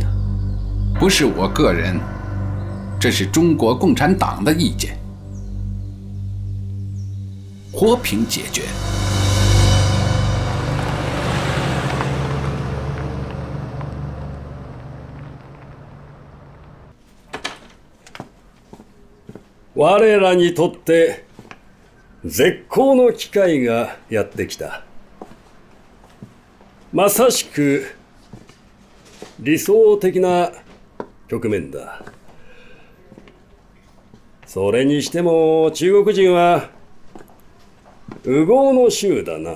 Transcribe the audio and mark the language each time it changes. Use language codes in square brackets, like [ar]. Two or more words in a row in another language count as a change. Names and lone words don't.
[zh] 不是我个人，这是中国共产党的意见。和平解决。 [ja] 我らにとって絶好の機会がやってきた。まさしく理想的な局面だ。それにしても中国人は右往の衆だな。